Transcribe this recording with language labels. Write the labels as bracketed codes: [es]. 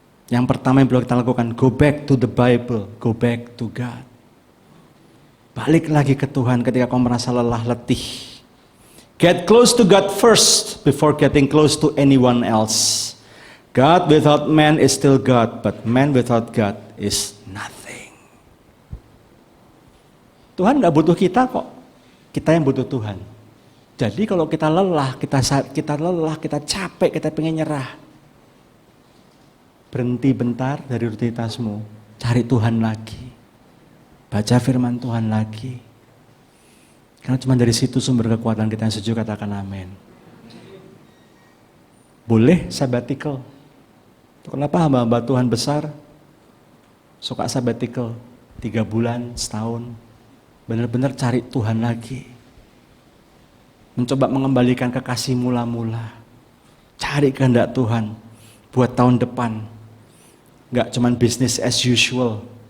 [id] Yang pertama yang perlu kita lakukan, [en] go back to the Bible, go back to God. [id] Balik lagi ke Tuhan ketika kau merasa lelah, letih. [en] Get close to God first before getting close to anyone else. God without man is still God, but man without God is nothing. [id] Tuhan gak butuh kita kok, kita yang butuh Tuhan. Jadi kalau kita lelah, kita capek, kita pengen nyerah, berhenti bentar dari rutinitasmu, cari Tuhan lagi, baca firman Tuhan lagi. Karena cuma dari situ sumber kekuatan kita yang setuju, katakan amin. Boleh sabbatical. Kenapa hamba-hamba Tuhan besar suka sabbatical 3 bulan, setahun, benar-benar cari Tuhan lagi. Mencoba mengembalikan kekasih mula-mula. Cari kehendak Tuhan buat tahun depan. Gak cuman [en] business as usual.